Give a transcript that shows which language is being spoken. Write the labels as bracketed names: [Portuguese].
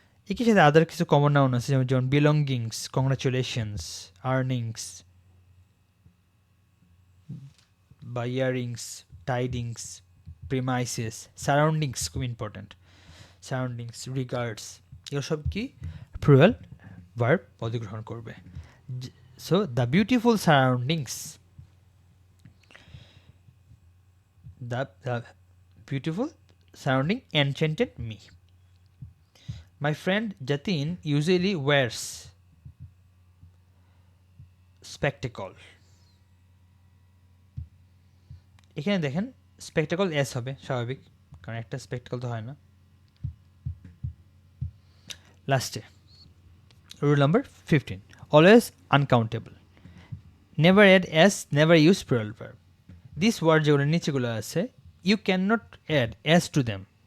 [Bangla] একই সাথে আদার কিছু কমন নাউন আছে, যেমন বিলঙ্গিংস, কংগ্রাচুলেশনস, আর্নিংস বা ইয়ারিংস, টাইডিংস, প্রিমাইসেস, সারাউন্ডিংস খুব ইম্পর্ট্যান্ট, সারাউন্ডিংস, রিগার্ডস, এগুলো সব কি প্লুরাল ভার্ব অধিগ্রহণ করবে। [English] So the beautiful surroundings, the beautiful surrounding enchanted me. My friend Jatin usually wears spectacle. [Bangla] এখানে দেখেন স্পেকটাকল এস হবে স্বাভাবিক, কারণ একটা স্পেকটাকল তো হয় না। [English] লাস্টে rule number 15, always uncountable. Never add S, never use plural verb. This word [Bangla] যেগুলো নিচেগুলো আছে, [English] You can not add S to them.